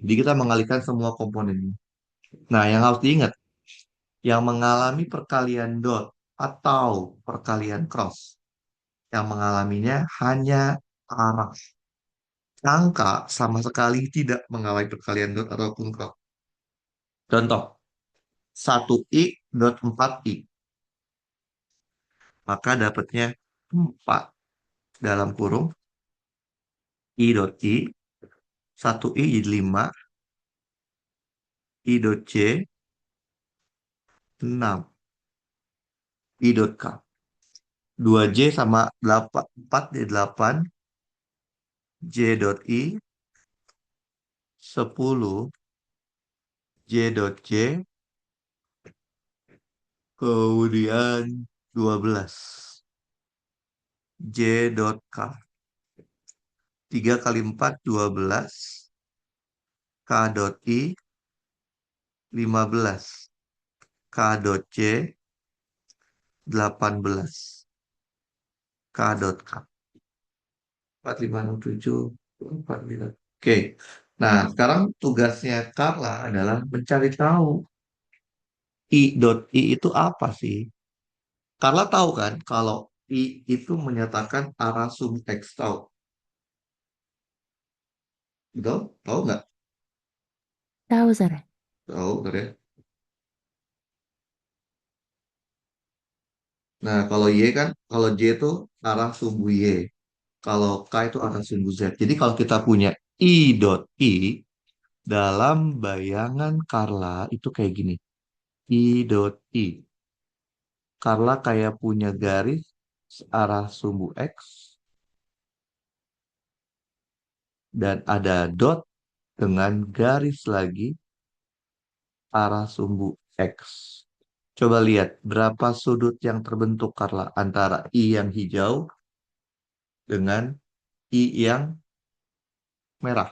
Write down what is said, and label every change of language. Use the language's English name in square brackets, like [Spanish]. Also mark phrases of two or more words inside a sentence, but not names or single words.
[Indonesian] Jadi kita mengalihkan semua komponen ini. Nah, yang harus diingat, yang mengalami perkalian dot atau perkalian cross, yang mengalaminya hanya arah. Angka sama sekali tidak mengalami perkalian dot ataupun cross. Contoh, 1i dot 4i. Maka dapatnya 4 dalam kurung i dot i. 1i jadi 5, i dot j 6, i dot k. 2j sama 8, 4 jadi 8, j dot i 10, j dot j, kemudian 12, j dot k. 3 kali 4, 12, k dot i 15, k dot j 18, k dot k. 4, 5, 6, 7, 4, 9. Oke. Nah, sekarang tugasnya Carla adalah mencari tahu I dot I itu apa sih? Carla tahu kan kalau I itu menyatakan arah sum X, tahu? Betul? Tahu nggak? Tahu, Sar. Tahu, betul ya. Nah, kalau Y kan, kalau J itu arah sumbu Y. Kalau K itu arah sumbu Z. Jadi kalau kita punya I dot I, dalam bayangan Carla itu kayak gini. I dot I. Carla kayak punya garis arah sumbu X dan ada dot dengan garis lagi arah sumbu X. Coba lihat berapa sudut yang terbentuk Carla antara I yang hijau dengan I yang merah.